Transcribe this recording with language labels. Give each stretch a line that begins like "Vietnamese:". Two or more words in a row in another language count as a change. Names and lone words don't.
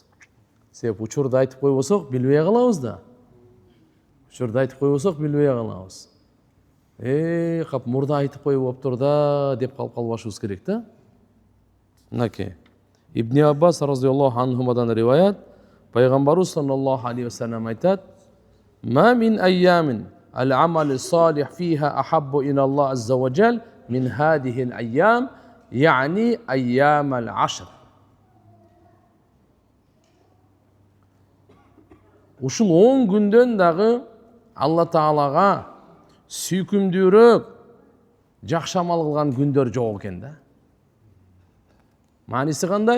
Kyrgyz: Себеп учурду айтып койбосок билбей калабыз да. Учурду айтып койбосок билбей калабыз. Кап мурда айтып коюп болуптур да деп калып калбашыбыз керек да. Мынакей Ибн Аббас
Arabic: رضي الله عنهما
Kyrgyz: риваят, пайгамбарыбыз
Arabic: صلى الله عليه وسلم
Kyrgyz: айтат:
Arabic: "ما من أيام العمل الصالح فيها أحب إلى الله عز وجل من هذه الأيام يعني أيام العشر."
Kyrgyz: Ушул 10 күндөн дагы Алла Таалага сүйкүмдүүрөөк жакшы амал кылган күндөр жок экен да. Мааниси кандай?